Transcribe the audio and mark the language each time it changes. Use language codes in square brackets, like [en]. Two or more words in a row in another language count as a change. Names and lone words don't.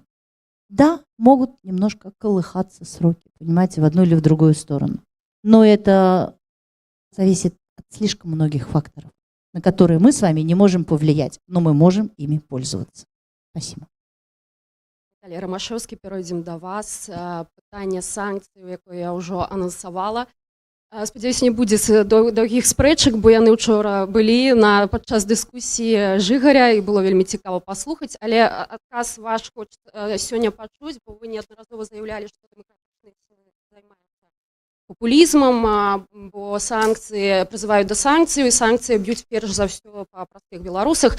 [ru] Да, могут немножко колыхаться сроки, понимаете, в одну или в другую сторону. Но это зависит от слишком многих факторов, на которые мы с вами не можем повлиять, но мы можем ими пользоваться. Спасибо. Наталья Ромашевский, перейдем до вас. [uk] Питання санкцій, яку я вже анонсувала. Сподіваюся, не буде довгих [be] спрэчак, бо яны учора былі падчас дыскусіі Жыгаря, і было вельмі цікава паслухаць, але адказ ваш хоча сёння пачуць, бо вы неаднаразова заявлялі, што дэмакратычныя сілы займаюцца популізмам, бо санкцыі прызываюць да санкцый, і санкцыі б'юць перш за ўсё па простых беларусах.